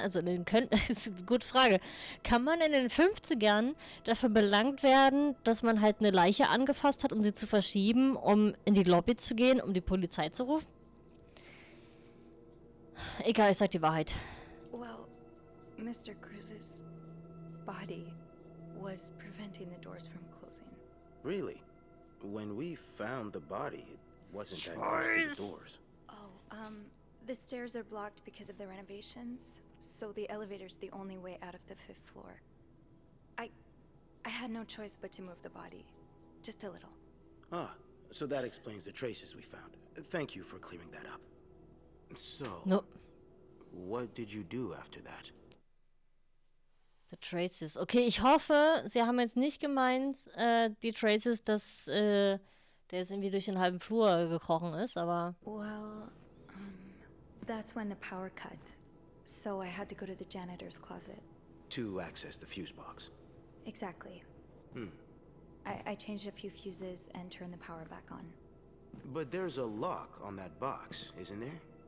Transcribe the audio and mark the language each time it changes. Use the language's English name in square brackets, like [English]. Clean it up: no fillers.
[German] Also, das ist eine gute Frage. Kann man in den 50ern dafür belangt werden, dass man halt eine Leiche angefasst hat, um sie zu verschieben, um in die Lobby zu gehen, um die Polizei zu rufen? Egal, ich sag die Wahrheit. [English] Well, Mr. Cruz's body was preventing the doors from closing. Really? When we found the body, it wasn't that close to the doors. Oh, the stairs are blocked because of the renovations, so the elevator's the only way out of the 5th floor. I had no choice but to move the body. Just a little. Ah, so that explains the traces we found. Thank you for clearing that up. So, No. what did you do after that? The Traces. [German] Okay, ich hoffe, sie haben jetzt nicht gemeint, die Traces, dass der jetzt irgendwie durch den halben Flur gekrochen ist, aber... [English] Well, that's when the power cut. So I had to go to the janitor's closet. To access the fuse box. Exactly. I changed a few fuses and turned the power back on. But there's a lock on that box, isn't there?